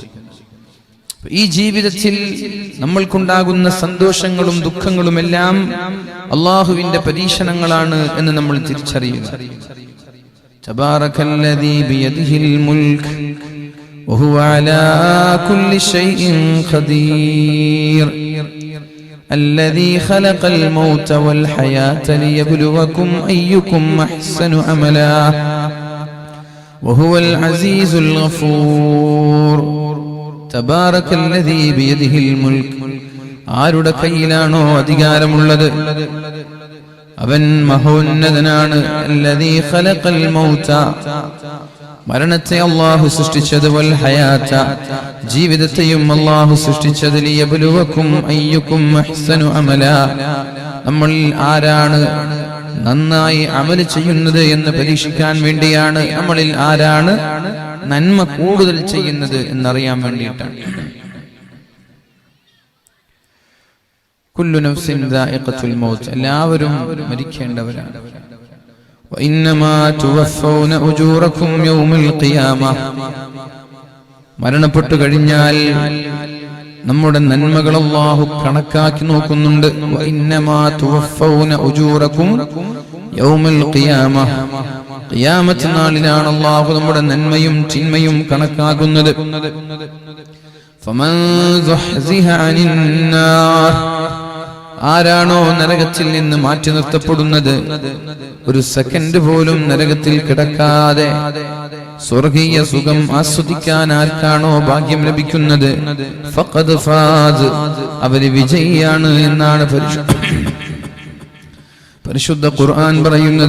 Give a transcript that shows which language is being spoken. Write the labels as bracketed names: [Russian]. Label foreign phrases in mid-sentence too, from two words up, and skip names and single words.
[Malayalam] ഈ ജീവിതത്തിൽ നമ്മൾക്കുണ്ടാകുന്ന സന്തോഷങ്ങളും ദുഃഖങ്ങളും എല്ലാം അല്ലാഹുവിന്റെ പരീക്ഷണങ്ങളാണ് എന്ന് നമ്മൾ തിരിച്ചറിയുക. [Arabic] تبارك الذي بيده الملك وهو على كل شيء قدير الذي خلق الموت والحياة ليبلوكم أيكم أحسن عملا وهو العزيز الغفور تبارك الذي بيده الملك. [Malayalam] ആരുടെ കയ്യിലാണോ അധികാരമുള്ളത് അവൻ മഹോന്നതനാണ്. [Arabic] الذي خلق الموت, [Malayalam] മരണത്തെ അല്ലാഹു സൃഷ്ടിച്ചത്, [Arabic] والحياة, [Malayalam] ജീവിതത്തെയും അല്ലാഹു സൃഷ്ടിച്ചത്, [Arabic] ليبلوكم أيكم أحسن عملا, [Malayalam] നമ്മളിൽ ആരാണ് നന്നായി അമൽ ചെയ്യുന്നത് എന്ന് പരീക്ഷിക്കാൻ വേണ്ടിയാണ്. നമ്മളിൽ ആരാണ് നന്മ കൂടുതൽ ചെയ്യുന്നത് എന്നറിയാൻ വേണ്ടിയിട്ടാണ്. [Arabic] كل نفس ذائقة الموت, [Malayalam] എല്ലാവരും മരിക്കേണ്ടവരാണ്. [Arabic] وإنما توفون أجوركم يوم القيامة, [Malayalam] മരണപ്പെട്ടു കഴിഞ്ഞാൽ നമ്മുടെ നന്മകൾ അല്ലാഹു കണക്കാക്കി നോക്കുന്നുണ്ട്. [Arabic] وإنما توفون أجوركم يوم القيامة, [Malayalam] ഖിയാമത്ത് നാളിലാണ് അല്ലാഹു നമ്മുടെ നന്മയും തിന്മയും കണക്കാക്കുന്നത്. [Arabic] فمن زحزح عن النار, [Malayalam] ആരാണോ നരകത്തിൽ നിന്ന് മാറ്റി നിർത്തപ്പെടുന്നത്, ഒരു സെക്കൻഡ് പോലും നരകത്തിൽ കിടക്കാതെ സ്വർഗീയ സുഖം ആസ്വദിക്കാൻ ആർക്കാണോ ഭാഗ്യം ലഭിക്കുന്നത്, [Arabic] فقد فاز, [Malayalam] അവര് വിജയിയാണ് എന്നാണ് പരിശുദ്ധ ഖുർആൻ പറയുന്നത്.